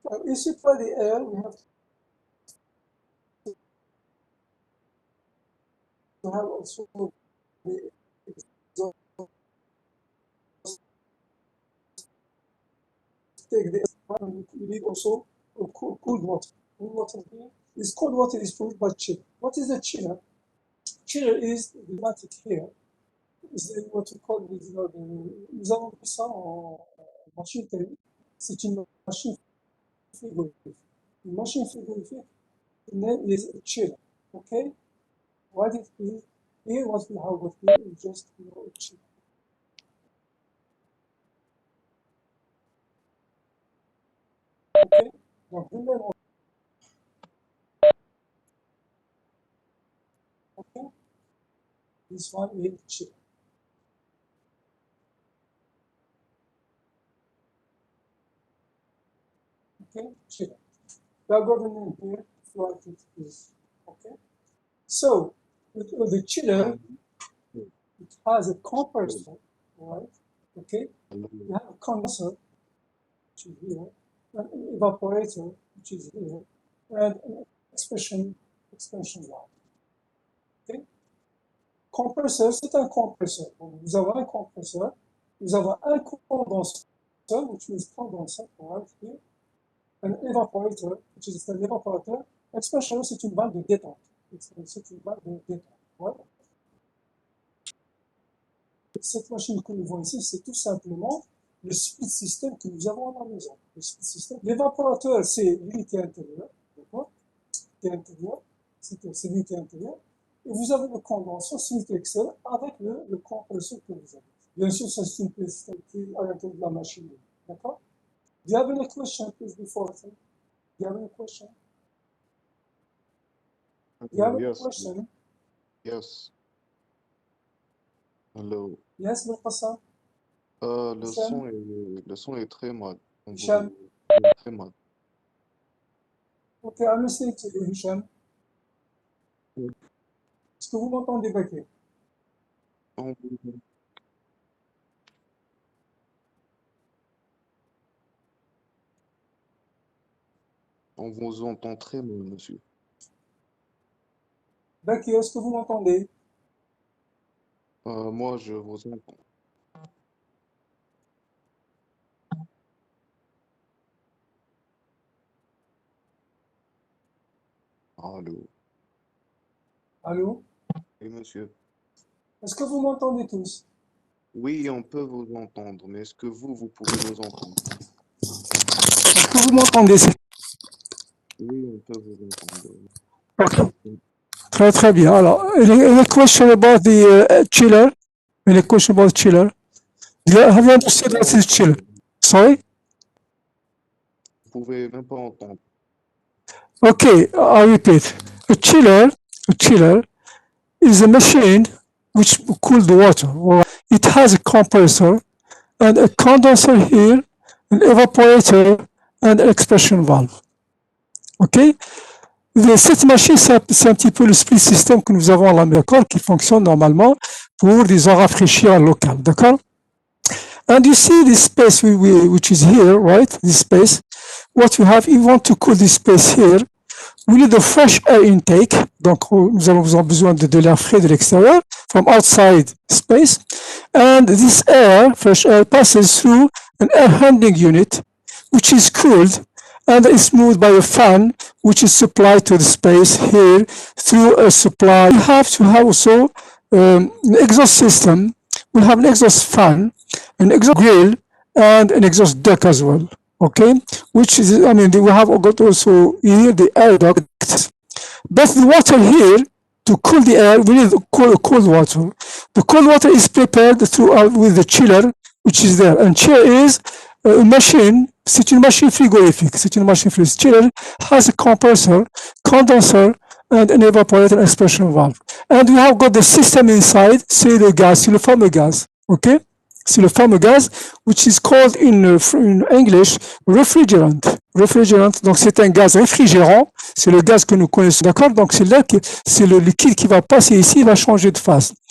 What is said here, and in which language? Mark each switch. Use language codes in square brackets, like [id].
[en] ici for the air, we have to have also the exhaust, take the and we need also cold water. Cold water here is cold water is produced by chiller. What is a chiller? Chiller is the pneumatic here. Is what we call [fr] nous avons pris ça en machine thermique. C'est une machine frigorifique. Une machine frigorifique, [en] the name is a chiller. Okay? What it is, here what we have got here is just a chiller. Okay? Donc, the name of, okay? This one is chiller. Okay? Chiller. We have got the name here, what it is. Okay? So, with the chiller, it has a compressor, right? Okay? You have a condenser, which is here, an evaporator, which is here, and an expansion valve. Okay? [fr] Compresseur, c'est un compresseur. Donc, nous avons un compresseur, nous avons un condenseur, [en] which means condenser, right here, an evaporator, which is an evaporator. [fr] Expansion, c'est une valve de détente. C'est une valve de détente. Right? Cette machine que nous voyons ici, c'est tout simplement le split system que nous avons à la maison. Le split system. L'évaporateur, c'est l'unité intérieure. D'accord? L'unité intérieure, c'est l'unité intérieure. Et vous avez le condenseur, c'est l'unité extérieure, avec le compresseur que vous avez. Bien sûr, ça c'est une petite qui est à l'intérieur de la machine. D'accord? [en] Do you have any question, please, before? Do you have any question? Do you have any Yes, question? yes. Hello. Yes, Muqassam? [fr] Le son est très mal. Hicham? Très mal. [en] Okay, I'm listening to you, Hicham. [fr] Est-ce que vous m'entendez, Bakir? On, on vous entend très mal, monsieur. Bakir, est-ce que vous m'entendez? Moi, je vous entends. Allô. Allô? Oui, monsieur. Est-ce que vous m'entendez tous? Oui, on peut vous entendre, mais est-ce que vous pouvez nous entendre? Est-ce que vous m'entendez? Oui, on peux vous entendre. Okay. Très, très bien. [en] Alors, any question about the chiller? Any question about chiller? Have you understood what is chiller? Sorry? [fr] Vous pouvez même pas entendre. [en] Okay, I repeat. A chiller is a machine which cools the water. Or it has a compressor and a condenser here, an evaporator, and an expression valve. OK? [fr] Cette machine, c'est un petit peu le split system que nous avons à la maison, d'accord, qui fonctionne normalement pour, disons, rafraîchir local, d'accord? [en] And you see this space which is here, right? This space. What you have, you want to cool this space here. We need a fresh air intake. [fr] Donc, nous avons besoin de l'air frais de l'extérieur, [en] from outside space. And this air, fresh air, passes through an air handling unit, which is cooled and is moved by a fan, which is supplied to the space here through a supply. We have to have also an exhaust system. We have an exhaust fan, an exhaust grill, and an exhaust duct as well. Okay, which is, I mean, we have got also here the air duct. But the water here, to cool the air, we need cold water. The cold water is prepared throughout with the chiller, which is there. And chiller is a machine, [fr] c'est une machine frigorifique. C'est une machine frigorifique. [en] Chiller has a compressor, condenser, and an evaporator expression valve. And we have got the system inside, [fr] c'est le gaz, c'est le fameux gaz. [en] Okay? [fr] C'est le fameux gaz, [en] which is called in English refrigerant. [fr] Refrigerant, donc c'est un gaz réfrigérant, c'est le gaz que nous connaissons, d'accord? Donc c'est là que c'est le liquide qui va passer ici, il va changer de phase.